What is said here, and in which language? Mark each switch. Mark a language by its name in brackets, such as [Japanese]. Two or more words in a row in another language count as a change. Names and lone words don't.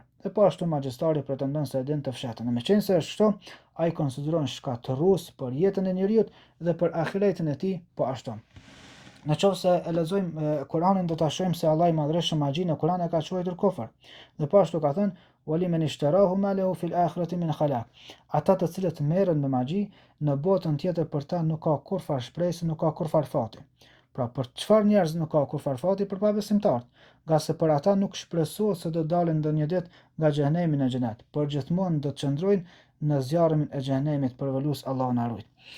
[Albanian] Dhe po ashtu magjistari pretendon se e din të fshehtën. Në meqense është kështu, ai konsideron shkatërrues për jetën e njeriu dhe për ahiretin e tij po ashtu. Në qoftë se e lexojmë Kur'anin do ta shohim se Allah i madhreshëm magjinë në Kur'an e ka quajtur kufër. Dhe po ashtu ka thënë [Arabic] وَلِمَنِ اشْتَرَاهُ مَا لَهُ فِي الْآخِرَةِ مِنْ خَلَاقٍ. [Albanian] Ata të cilët merren me magji, në botën tjetër për ta nuk ka kurfar shpresë, nuk ka kurfar fati. Pra për çfarë njerëz nuk ka kurfar fati? Për pabesimtarët, nga se për ata nuk shpresohet se do dalin ndonjë ditë nga xhenemi në xhenet, por gjithmonë do të qëndrojnë në zjarrin e xhenemit, përvolus Allahu na ruaj.